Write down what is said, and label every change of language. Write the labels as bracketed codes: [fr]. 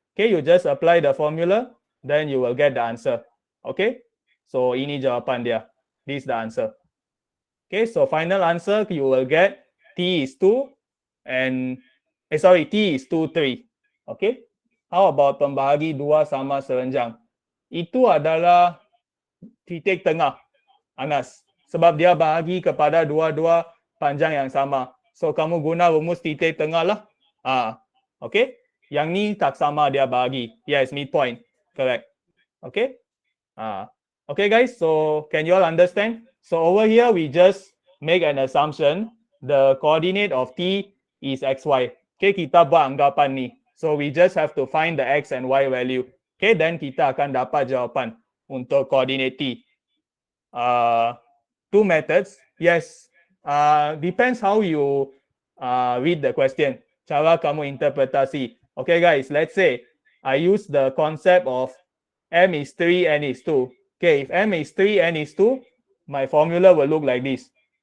[en] Okay, you just apply the formula, then you will get the answer. Okay? [ms] So, ini jawapan dia. [en] This is the answer. Okay, so final answer you will get T is 2 and T is 2, 3. Okay? How about [ms] pembahagi 2 sama serenjang? Itu adalah titik tengah, Anas. Sebab dia bahagi kepada dua-dua panjang yang sama. So, kamu guna rumus titik tengah lah. Okay? Yang ni tak sama dia bahagi. [en] Yes, midpoint. Correct. [ms] Okay? Okay, guys. [en] So, can you all understand? So, over here, we just make an assumption. The coordinate of T is XY. Okay, [ms] kita buat anggapan ni. [en] So, we just have to find the X and Y value. [ms] Okay, then kita akan dapat jawapan untuk coordinate T. [en] Two methods. Yes. Depends how you read the question. [ms] Cara kamu interpretasi. [en] Okay, guys. Let's say I use the concept of M is 3, N is 2. Okay, if M is 3, N is 2, my formula will look like this.